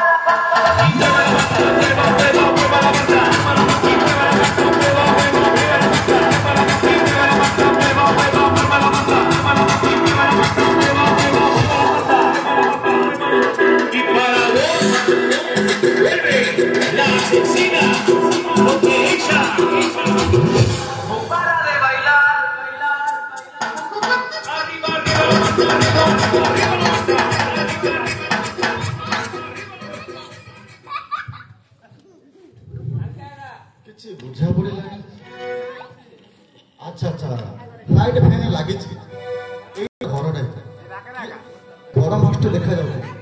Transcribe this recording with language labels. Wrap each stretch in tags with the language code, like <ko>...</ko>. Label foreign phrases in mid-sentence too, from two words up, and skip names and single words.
<es>Y para vos, la asesina, porque ella no para de bailar. Arriba, arriba,</es> <or>କିଛି ବୁଝା ପଡ଼ିଲାନି। ଆଚ୍ଛା ଆଚ୍ଛା</or> <en>light fan</en> <or>ଲାଗିଛି ଏଇ ଘରଟା ବଡ଼ ମାଷ୍ଟର ଦେଖାଯାଉଛି।</or>